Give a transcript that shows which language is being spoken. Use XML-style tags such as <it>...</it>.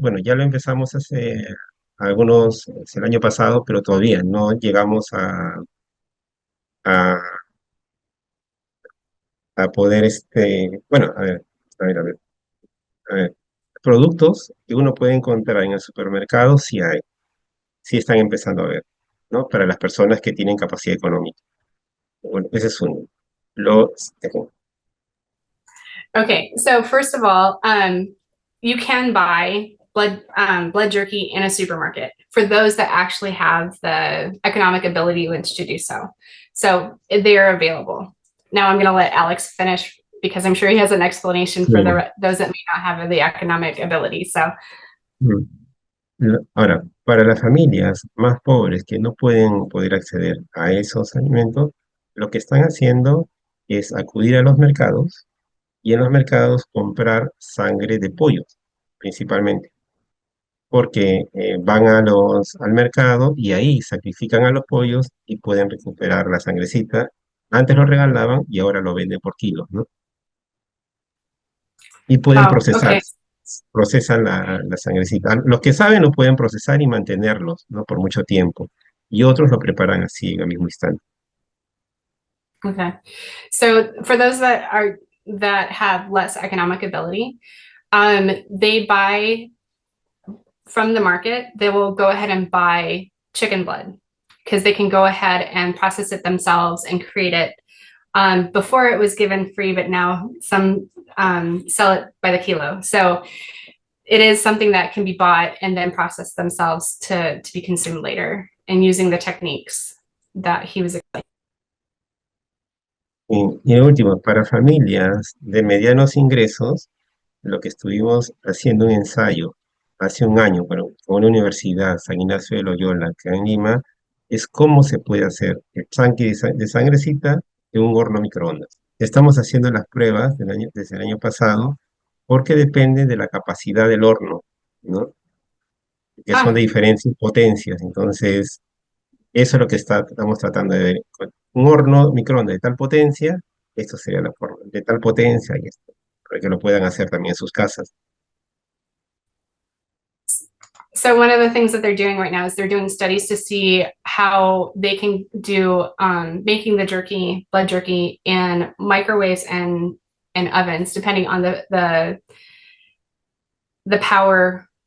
<es>Bueno, ya lo empezamos hace el año pasado, pero todavía no llegamos a, a poder, bueno, a ver, productos que uno puede encontrar en el supermercado, sí hay, sí están empezando a ver, ¿no? Para las personas que tienen capacidad económica. Bueno, ese es uno.</es> <en>Okay, so first of all, you can buy blood jerky in a supermarket for those that actually have the economic ability to do so. So they are available. Now I'm going to let Alex finish, because I'm sure he has an explanation for those that may not have the economic ability. So.</en> <es>Ahora, para las familias más pobres que no pueden poder acceder a esos alimentos, lo que están haciendo es acudir a los mercados y en los mercados comprar sangre de pollos, principalmente, porque van al mercado y ahí sacrifican a los pollos y pueden recuperar la sangrecita. Antes lo regalaban y ahora lo venden por kilos, ¿no? Y pueden procesar.</es> <en>Okay.</en> <es>Procesan la sangrecita. Los que saben lo pueden procesar y mantenerlos, ¿no? Por mucho tiempo. Y otros lo preparan así en el mismo instante.</es> <en>Okay. So for those that have less economic ability, they buy from the market. They will go ahead and buy chicken blood, because they can go ahead and process it themselves and create it. Before it was given free, but now some sell it by the kilo. So it is something that can be bought and then processed themselves to be consumed later, and using the techniques that he was explaining.</en> <es>Y en último, para familias de medianos ingresos, lo que estuvimos haciendo un ensayo hace un año con una universidad, San Ignacio de Loyola, acá en Lima, es cómo se puede hacer el tanque de sangrecita en un horno microondas. Estamos haciendo las pruebas desde el año pasado, porque depende de la capacidad del horno, ¿no? Que son de diferentes potencias. Entonces, eso es lo que estamos tratando de ver. Un horno microondas de tal potencia, esto sería la forma, de tal potencia, y esto, para que lo puedan hacer también en sus casas.</es> <en>So one of the things that they're doing right now is they're doing studies to see how they can do making the jerky, blood jerky, in microwaves and ovens, depending on the power</en>